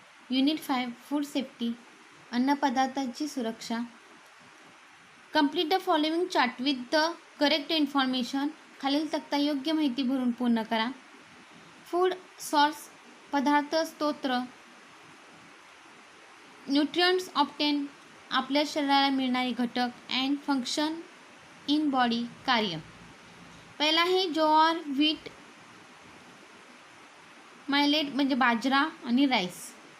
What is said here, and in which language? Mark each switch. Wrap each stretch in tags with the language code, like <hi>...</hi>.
<mr>Unit 5 food safety अन्नपदार्थांची सुरक्षा.</mr> <en>Complete the following chart with the correct information.</en> <mr>खालील तक्ता योग्य माहिती भरून पूर्ण करा. फूड सोर्स पदार्थ स्तोत्र. न्यूट्रिएंट्स ऑब्टेन आपल्या शरीराला मिळणारे घटक. अँड फंक्शन इन बॉडी कार्य. पहिला आहे ज्वार, व्हीट, मायलेट म्हणजे बाजरा आणि राईस.</mr>